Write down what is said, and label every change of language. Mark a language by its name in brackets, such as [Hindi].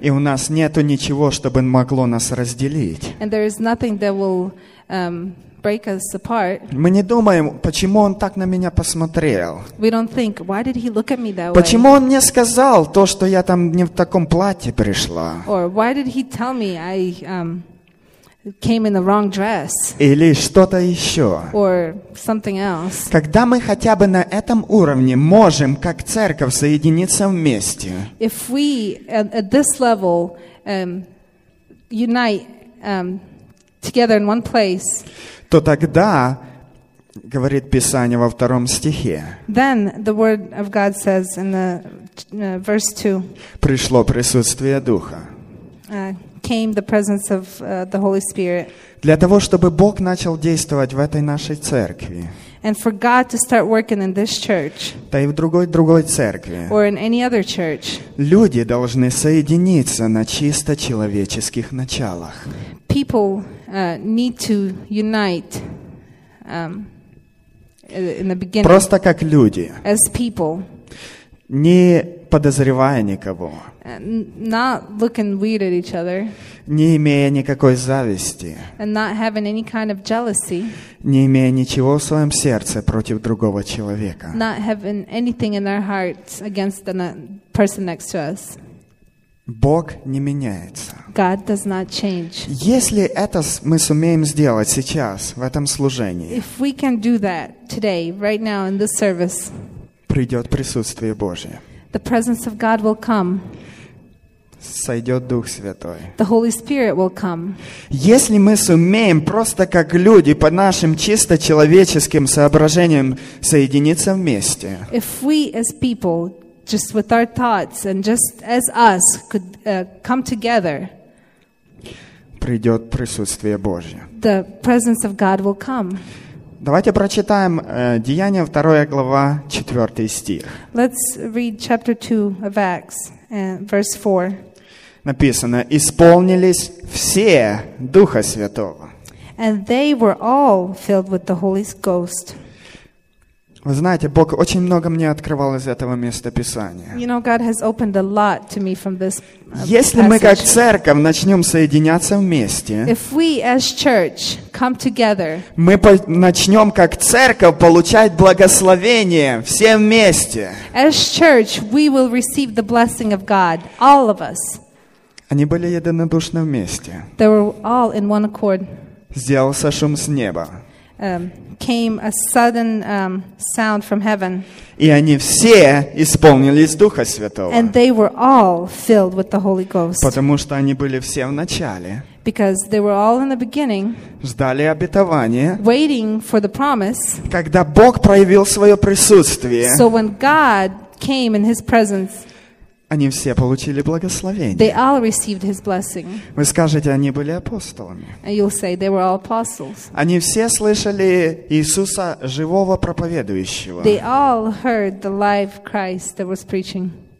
[Russian] и у нас нету ничего, чтобы могло нас разделить, [English] and there is nothing that will break us apart. [Russian] Мы не думаем, почему он так на меня посмотрел. [English] We don't think, why did he look at me that way? [Russian] Почему он мне сказал то, что я там не в таком платье пришла? [English] Or why did he tell me I came in the wrong dress? [Russian] Или что-то еще. [English] Or something else. [Russian] Когда мы хотя бы на этом уровне можем, как церковь, соединиться вместе. [English] If we at this level unite together in one place, [Russian] то тогда, говорит Писание во втором стихе, [English] then the word of God says in the verse 2, [Russian] пришло присутствие Духа, [English] came the presence of the Holy Spirit, [Russian] для того, чтобы Бог начал действовать в этой нашей церкви, [English] and for God to start working in this church, [Russian] да и в другой церкви, [English] or in any other church, [Russian] люди должны соединиться на чисто человеческих началах. [English] People need to unite in the beginning. [Russian] Просто как люди. [English] As people. [Russian] Не подозревая никого. [English] Not looking weird at each other. [Russian] Не имея никакой зависти. [English] And not having any kind of jealousy. [Russian] Не имея ничего в своем сердце против другого человека. [English] Not having anything in their hearts against the person next to us. [Russian] Бог не меняется. [English] God does not change. [Russian] Если это мы сумеем сделать сейчас, в этом служении, [English] if we can do that today, right now, in this service, [Russian] придет присутствие Божие. [English] The presence of God will come. [Russian] Сойдет Дух Святой. [English] The Holy Spirit will come. [Russian] Если мы сумеем просто как люди по нашим чисто человеческим соображениям соединиться вместе, [English] if we as people, just with our thoughts and just as us could come together, [Russian] придет присутствие Божье. [English] The presence of God will come. [Russian] Давайте прочитаем Деяния 2 глава 4 стих. [English] Let's read chapter 2 of Acts verse 4. [Russian] Написано: исполнились все Духа Святого. [English] And they were all filled with the Holy Ghost. [Russian] Вы знаете, Бог очень много мне открывал из этого места Писания. [English] You know, God has opened a lot to me from this passage. [Russian] Если мы как церковь начнем соединяться вместе, [English] if we as church come together, [Russian] мы начнем как церковь получать благословение все вместе. [English] As church, we will receive the blessing of God, all of us. [Russian] Они были единодушны вместе. [English] They were all in one accord. [Russian] Сделался шум с неба. [English] Came a sudden sound from heaven. [Russian] И они все исполнились Духа Святого. [English] And they were all filled with the Holy Ghost. [Russian] Потому что они были все в начале. [English] Because they were all in the beginning. [Russian] Ждали обетования. [English] Waiting for the promise. [Russian] Когда Бог проявил свое присутствие. [English] So when God came in His presence. [Russian] Они все получили благословение. [English] They all received his blessing. [Russian] Вы скажете, они были апостолами. [English] And you'll say they were all apostles. [Russian] Они все слышали Иисуса живого проповедующего. [English] They all heard the live Christ that was preaching.